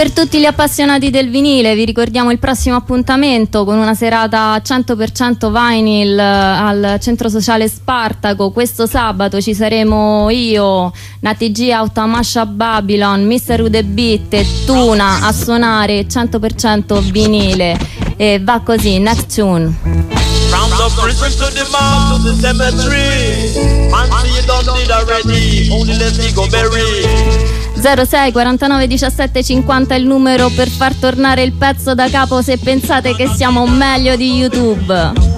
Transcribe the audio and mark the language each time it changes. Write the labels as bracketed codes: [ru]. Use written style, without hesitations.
[it] Gli appassionati del vinile, vi ricordiamo il prossimo appuntamento con una serata 100% vinyl al Centro Sociale Spartaco. Questo sabato ci saremo io, Nati G, Automasha Babylon, Mr. Rude Beat e Tuna a suonare 100% vinile. E va così, [en] next tune. From the prison to the mouth to the cemetery, fancy you don't need already, only let me go bury. [it] 06 49 17 50 è il numero per far tornare il pezzo da capo se pensate che siamo meglio di YouTube.